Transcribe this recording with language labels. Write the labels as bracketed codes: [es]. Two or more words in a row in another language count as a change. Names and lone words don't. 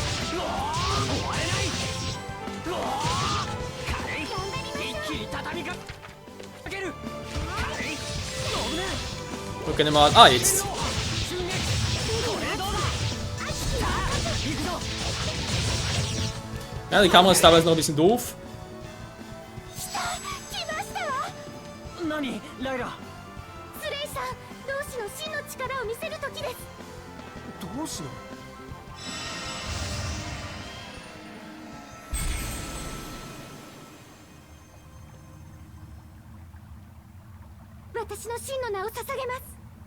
[de] Okay, mal. Ah, jetzt. Ja, die Kamera ist teilweise noch ein bisschen doof. [ja] 何ライラ。スレイさん、同志の真の力を見せる時です。どうしの。私の真の名を捧げます。